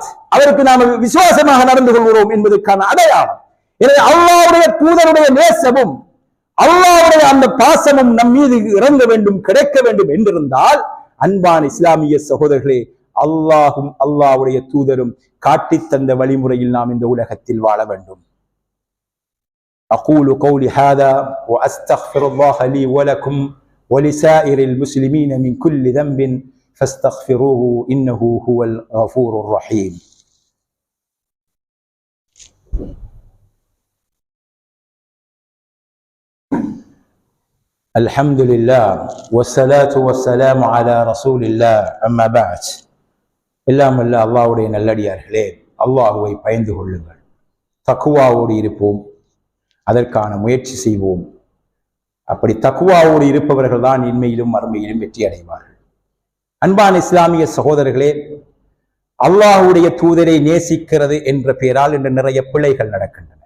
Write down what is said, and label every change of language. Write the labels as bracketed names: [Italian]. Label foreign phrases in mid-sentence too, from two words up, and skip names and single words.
[Tamil] அவருக்கு நாம் விசுவாசமாக நடந்து கொள்கிறோம் என்பதற்கான அடையாளம். எனவே அல்லாஹ்வுடைய தூதருடைய நேசமும் அல்லாஹ்வுடைய அந்த பாசமும் நம் மீது இறங்க வேண்டும், கிடைக்க வேண்டும் என்றிருந்தால் அன்பான இஸ்லாமிய சகோதரர்களே, அல்லாஹும் அல்லாஹ்வுடைய தூதரும் காட்டித் தந்த வழிமுறையில் நாம் இந்த உலகத்தில் வாழ வேண்டும். [Arabic] أقول قولي هذا وأستغفر الله لي ولكم ولسائر المسلمين من كل ذنب فاستغفروه إنه هو الغفور الرحيم. الحمد لله والصلاة والسلام على رسول الله أما بعد. [Tamil] எல்லாம் அல்ல அல்லாஹ்வுடைய நல்லடியார்களே, அல்லாஹ்வை பயந்து கொள்ளுங்கள், தக்வாவோடு இருப்போம், அதற்கான முயற்சி செய்வோம். அப்படி தக்வாவோடு இருப்பவர்கள் தான் இன்மையிலும் மறுமையிலும் வெற்றி அடைவார்கள். அன்பான இஸ்லாமிய சகோதரர்களே, அல்லாஹ்வுடைய தூதரை நேசிக்கிறது என்ற பெயரால் இன்று நிறைய பிழைகள் நடக்கின்றன.